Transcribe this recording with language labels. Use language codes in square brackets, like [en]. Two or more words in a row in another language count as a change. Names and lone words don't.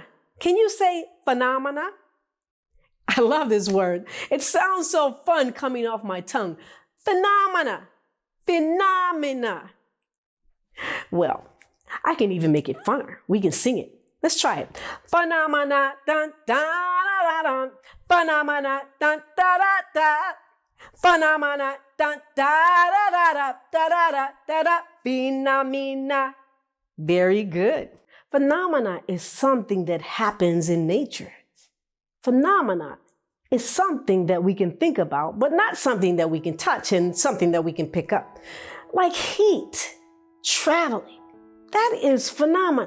[en] Can you say phenomena? I love this word. It sounds so fun coming off my tongue. Phenomena. Phenomena. Well, I can even make it funner. We can sing it. Let's try it. Phenomena, dun, dun, dun, dun, dun. Phenomena, dun, da, da, da. Phenomena, dun, da, da, da, da, da, da, da, da. Phenomena. Very good. Phenomena is something that happens in nature. Phenomena is something that we can think about, but not something that we can touch and something that we can pick up. Like heat, traveling. That is phenomena.